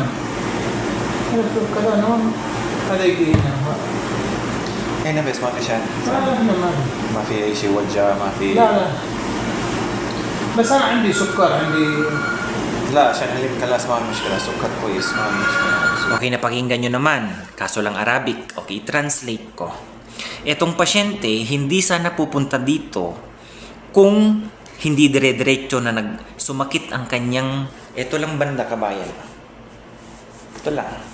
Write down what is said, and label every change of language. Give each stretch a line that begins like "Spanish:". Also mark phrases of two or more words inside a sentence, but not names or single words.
Arabic: هنا شوف كذا نوم. هذا يجي هنا. هنا بس ما في شيء لا لا هنا ما في. ما في أي شيء وجع ما في لا لا بس انا عندي سكر عندي. لا عشان علمك خلاص ما في مشكلة سكر كويس ما في مشكلة.
Filipino: Okay, napakinggan nyo naman. Kaso lang Arabic. Okay, translate ko. Etong pasyente, hindi sana pupunta dito kung hindi dire-diretso na sumakit ang kanyang... Ito lang banda kabayan. Ito lang.